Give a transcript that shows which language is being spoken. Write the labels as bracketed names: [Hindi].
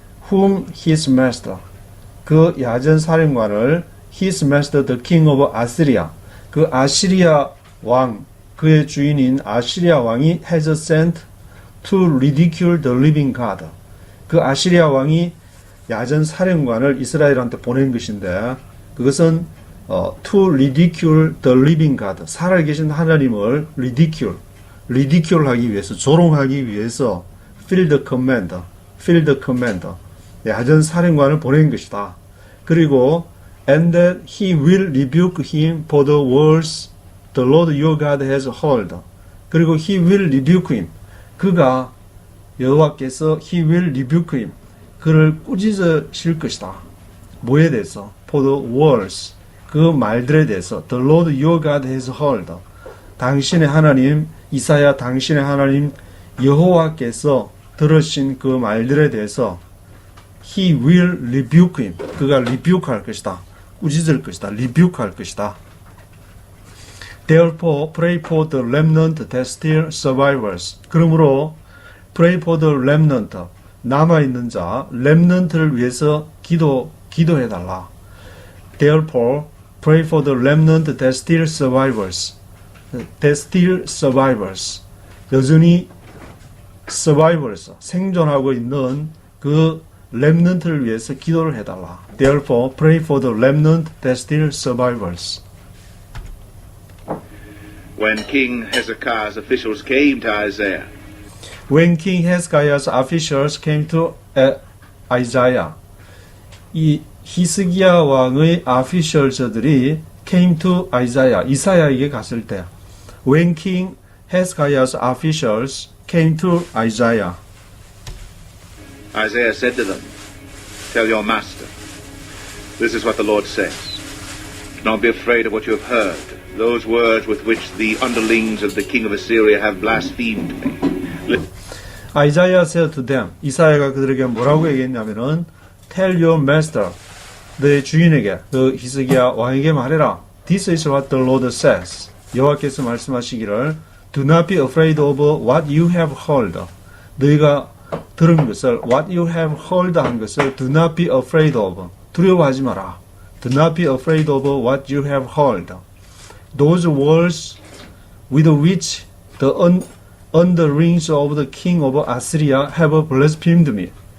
[English] Whom his master, [Korean] 그 야전 사령관을 [English] his master, the king of Assyria, [Korean] 그 아시리아 왕, 그의 주인인 아시리아 왕이 [English] has sent to ridicule the living God. [Korean] 그 아시리아 왕이 야전 사령관을 이스라엘한테 보낸 것인데 그것은 [English] to ridicule the living God. [Korean] 살아계신 하나님을 ridicule 하기 위해서, 조롱하기 위해서 field commander, 야전 사령관을 보낸 것이다. 그리고 [English] and that he will rebuke him for the words the Lord your God has heard. [Korean] 그리고 [English] he will rebuke him. [Korean] 그가 여호와께서 [English] he will rebuke him. [Korean] 그를 꾸짖으실 것이다. 뭐에 대해서? [English] For the words. [Korean] 그 말들에 대해서 [English] the Lord your God has heard. [Korean] 당신의 하나님 이사야 당신의 하나님 여호와께서 들으신 그 말들에 대해서 [English] he will rebuke him. [Korean] 그가 rebuke 할 것이다. 꾸짖을 것이다. rebuke 할 것이다. [English] Therefore, pray for the remnant that still survivors. [Korean] 그러므로 [English] pray for the remnant. [Korean] 남아있는 자, remnant를 위해서 기도해달라. [English] Therefore, pray for the remnant that still survivors. That still survivors. [Korean] 여전히 survivors, 생존하고 있는 그 remnant를 위해서 기도를 해달라. [English] Therefore, pray for the remnant that still survivors. When King Hezekiah's officials came to Isaiah, When King Hezekiah's officials came to Isaiah, [Korean] 이 히스기야 왕의 officials들이 [English] came to Isaiah, [Korean] 이사야에게 갔을 때, [English] when King Hezekiah's officials came to Isaiah, Isaiah said to them, tell your master, this is what the Lord says. Do not be afraid of what you have heard, those words with which the underlings of the king of Assyria have blasphemed me. Isaiah said to them, [Korean] 이사야가 그들에게 뭐라고 얘기했냐면은, [English] tell your master, [Korean] 내 주인에게, 그 히스기야 왕에게 말해라. [English] This is what the Lord says. [Korean] 여호와께서 말씀하시기를, [English] do not be afraid of what you have heard. [Korean] 너희가 들은 것을, [English] what you have heard [Korean] 한 것을, [English] do not be afraid of. [Korean] 두려워하지 마라. [English] Do not be afraid of what you have heard. Those words with which the underlings of the king of Assyria have blasphemed me.